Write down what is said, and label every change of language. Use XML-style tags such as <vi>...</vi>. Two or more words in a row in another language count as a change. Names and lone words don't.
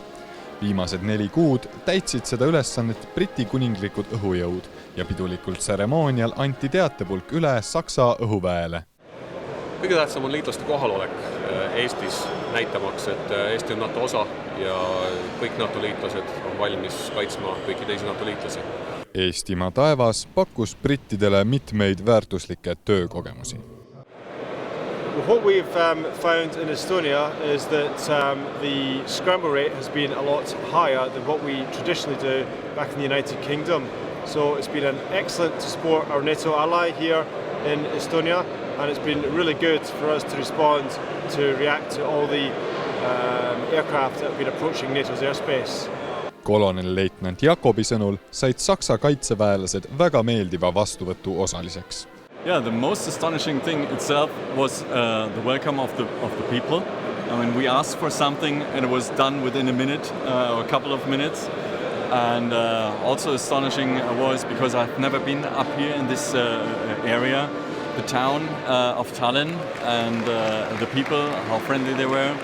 <et>Viimased 4 kuud täitsid seda ülesannet Briti kuninglikud õhujõud ja pidulikul tseremoonial anti teatepulk üle Saksa õhuväele. Kõige tähtsam on liitlaste kohalolek Eestis, näitamaks, et Eesti on NATO osa ja kõik NATO liitlased on valmis kaitsma kõiki teisi NATO liitlasi. Eestimaa taevas pakkus brittidele mitmeid väärtuslikke töökogemusi.</et> <en>What we've found in Estonia is that the scramble rate has been a lot higher than what we traditionally do back in the United Kingdom. So it's been excellent to support our NATO ally here in Estonia, and it's been really good for us to respond, to react to all the aircraft that have been approaching NATO's airspace.</en> <et>Kolonelleitnant Jakobi sõnul said Saksa kaitseväelased väga meeldiva vastuvõtu osaliseks. Yeah, the most astonishing thing itself was the welcome of the people. I mean, we asked for something and it was done within a minute or a couple of minutes. And also astonishing was because I've never been up here in this area, the town of Tallinn and the people, how friendly they were.</et>